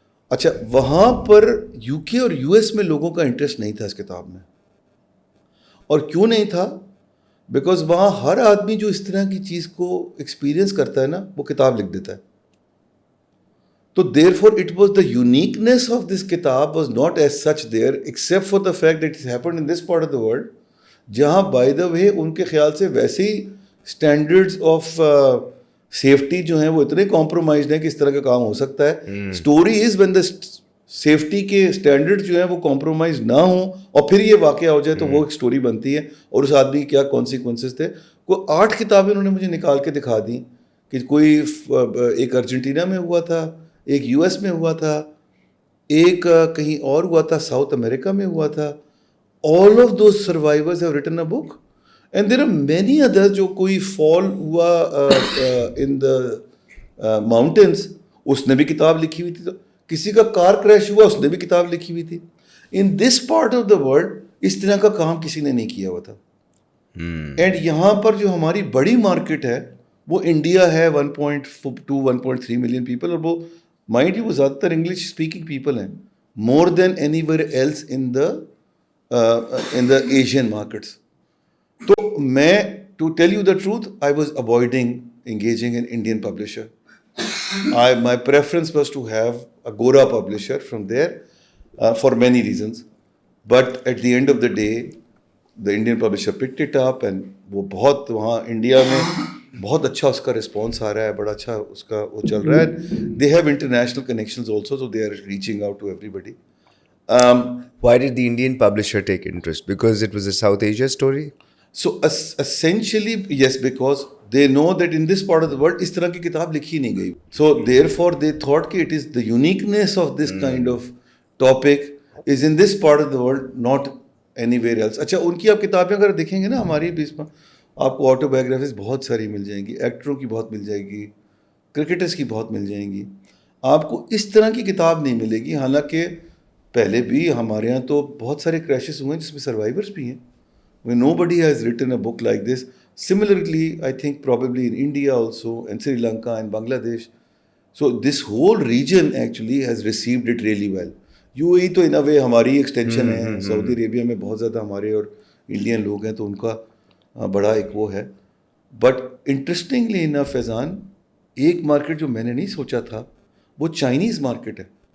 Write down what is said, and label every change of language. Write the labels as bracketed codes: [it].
[ur] اچھا وہاں پر UK اور US میں لوگوں کا انٹرسٹ نہیں تھا اس کتاب میں. اور کیوں نہیں تھا؟ بیکاز وہاں ہر آدمی جو اس طرح کی چیز کو ایکسپیرئنس کرتا ہے نا وہ کتاب لکھ دیتا ہے. [en] تو therefore it was the uniqueness of this kitab was not as such there except for the fact that it happened in this part of the world جہاں by the way [ur] ان کے خیال سے ویسے ہی standards of safety جو ہیں وہ اتنے compromised ہیں کہ اس طرح کا کام ہو سکتا ہے. [en] story is when the safety [ur] کے standards جو ہیں وہ compromise نہ ہوں اور پھر یہ واقعہ ہو جائے تو وہ ایک story بنتی ہے. اور اس آدمی کے کیا consequences تھے. کوئی 8 کتابیں انہوں نے مجھے نکال کے دکھا دیں کہ کوئی ایک ارجنٹینا میں ہوا تھا, ایک US میں ہوا تھا, ایک کہیں اور ہوا تھا, ساؤتھ امریکہ میں ہوا تھا. [en] all of those survivors have written a book and there are many others. [ur] جو کوئی فال ہوا [en] in the mountains [ur] اس نے بھی کتاب لکھی ہوئی تھی. تو کسی کا کار کریش ہوا اس نے بھی کتاب لکھی ہوئی تھی. [en] in this part of the world [ur] اس طرح کا کام کسی نے نہیں کیا ہوا تھا. اینڈ یہاں پر جو ہماری بڑی مارکیٹ ہے وہ انڈیا ہے 1.2-1.3 ملین پیپل. [en] اور وہ mind you وہ زیادہ تر انگلش اسپیکنگ پیپل ہیں more than anywhere else in the Asian markets. تو میں to tell you the truth I was avoiding engaging an Indian publisher. My preference was to have a گورا publisher from there for many reasons. But at the end of the day the Indian publisher picked it up [ur] and وہ بہت وہاں India میں بہت اچھا اس کا response آ رہا ہے, بڑا اچھا اس کا وہ چل رہا ہے. [en] They have international connections also so they are reaching out to everybody. Why did the Indian publisher take interest? Because it was a South Asia story? So essentially yes, because they know that in this part of the world [ur] اس طرح کی کتاب لکھی نہیں گئی. [en] So therefore they thought کہ it is the uniqueness of this kind of topic is in this part of the world, not anywhere else. [ur] اچھا ان کی آپ کتابیں اگر دیکھیں گے نا ہماری بھی اس میں آپ کو آٹو بایوگرافیز بہت ساری مل جائیں گی, ایکٹروں کی بہت مل جائے گی, کرکٹرز کی بہت مل جائیں گی. آپ کو اس طرح کی کتاب نہیں ملے گی. حالانکہ پہلے بھی ہمارے یہاں تو بہت سارے کریشز ہوئے ہیں جس میں سروائیورس بھی ہیں. [en] Nobody has written a book like this. Similarly, I think probably in India also and Sri Lanka and Bangladesh. So this whole region actually has received it really well. [ur] UAE تو [en] in a way [ur] ہماری extension ہے. سعودی عربیہ میں بہت زیادہ ہمارے اور Indian لوگ ہیں تو ان کا بڑا ایک وہ ہے. [en] but interestingly enough [ur] فیضان ایک مارکیٹ جو میں نے نہیں سوچا تھا وہ چائنیز مارکیٹ ہے.